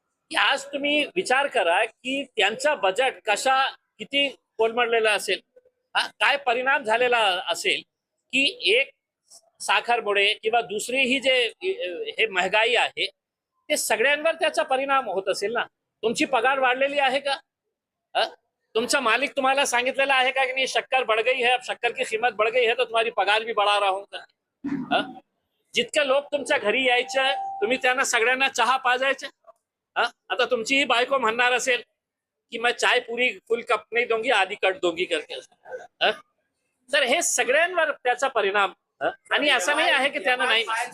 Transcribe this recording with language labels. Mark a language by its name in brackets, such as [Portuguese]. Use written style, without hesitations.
[Marathi] आज तुम्ही विचार करा की त्यांचा बजेट किती कोलमडलेला असेल, काय परिणाम झालेला असेल की एक साखरमुळे किंवा दुसरी ही जे हे महागाई आहे ते सगळ्यांवर त्याचा परिणाम होत असेल ना। तुमची पगार वाढलेली आहे का? तुमचा मालिक तुम्हाला सांगितलेला आहे का की [Hindi] शक्कर बढ़ गई है, अब शक्कर की कीमत बढ़ गई है तो तुम्हारी पगार भी बढ़ा रहा हूं का? [Marathi] जितके लोक तुमच्या घरी यायचे तुम्ही त्यांना सगळ्यांना चहा पाजायचे. आता तुमची ही बायको म्हणणार असेल की [Hindi] मैं चाय पूरी फुल कप नहीं दूंगी आधी कट दूंगी करके. [Marathi] तर हे सगळ्यांवर त्याचा परिणाम. आणि असं नाही आहे की त्यांना नाही.